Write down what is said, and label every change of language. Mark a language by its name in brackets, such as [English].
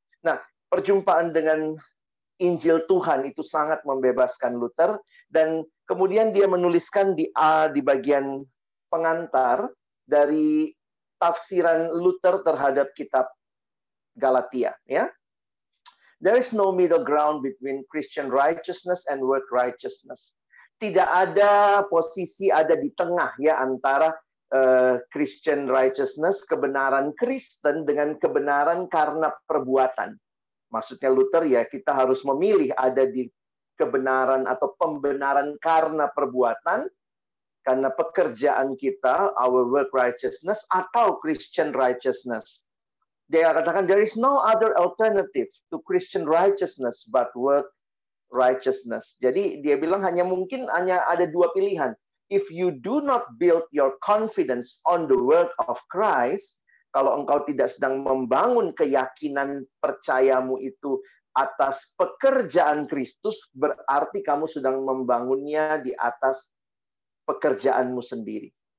[Indonesian] Nah, perjumpaan dengan Injil Tuhan itu sangat membebaskan Luther, dan kemudian dia menuliskan di bagian pengantar dari tafsiran Luther terhadap kitab Galatia, ya. [English] There is no middle ground between Christian righteousness and work righteousness. [Indonesian] Tidak ada posisi ada di tengah ya antara Christian righteousness, kebenaran Kristen dengan kebenaran karena perbuatan. Maksudnya Luther ya, kita harus memilih ada di kebenaran atau pembenaran karena perbuatan, karena pekerjaan kita, [English] our work righteousness, [Indonesian] atau Christian righteousness. Dia katakan, [English] there is no other alternative to Christian righteousness but work righteousness. [Indonesian] Jadi dia bilang hanya ada dua pilihan. [English] If you do not build your confidence on the work of Christ, [Indonesian] kalau engkau tidak sedang membangun keyakinan percayamu itu atas pekerjaan Kristus, berarti kamu sedang membangunnya di atas pekerjaanmu sendiri.